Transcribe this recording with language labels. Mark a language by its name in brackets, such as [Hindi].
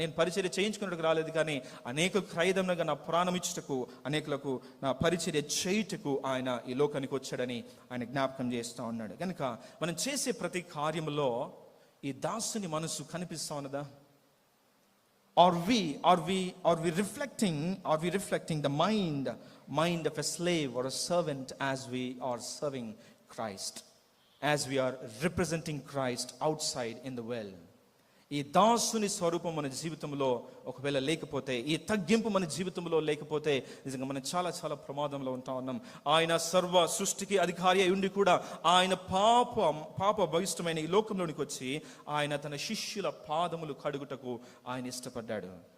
[Telugu] నేను పరిచర్య చేయించుకున్నట్టుకు రాలేదు, కానీ అనేక క్రయదముగా నా ప్రాణం ఇచ్చుటకు, అనేకులకు నా పరిచర్య చేయుటకు ఆయన ఈ లోకానికి వచ్చాడని ఆయన జ్ఞాపకం చేస్తూ ఉన్నాడు. కనుక మనం చేసే ప్రతి కార్యంలో ఈ దాసుని మనసు కనిపిస్తా ఉన్నదా? [English] Are we reflecting the mind of a slave or a servant as we are serving Christ, as we are representing Christ outside in the world? [Telugu] ఈ దాసుని స్వరూపం మన జీవితంలో ఒకవేళ లేకపోతే, ఈ తగ్గింపు మన జీవితంలో లేకపోతే నిజంగా మనం చాలా చాలా ప్రమాదంలో ఉంటా ఉన్నాం. ఆయన సర్వ సృష్టికి అధికారి అయి ఉండి కూడా ఆయన పాప భవిష్టమైన ఈ లోకంలోనికి వచ్చి ఆయన తన శిష్యుల పాదములు కడుగుటకు ఆయన ఇష్టపడ్డాడు.